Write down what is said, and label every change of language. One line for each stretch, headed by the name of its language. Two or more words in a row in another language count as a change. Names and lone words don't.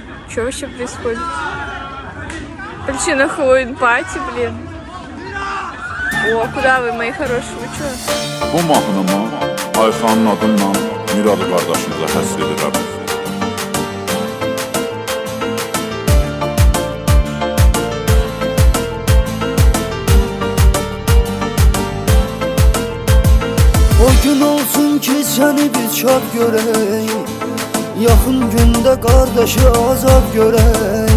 Russian: Что вообще происходит? Причина Хэллоуин-пати, блин. О, kуда вы, мои хорошие, вы что?
Azerbaijani: Bu mahnımı Ayxanın adından Mirad qardaşımıza həsr edirəm. O gün olsun ki səni biz şad görək, yaxın gündə qardaşı azad görək.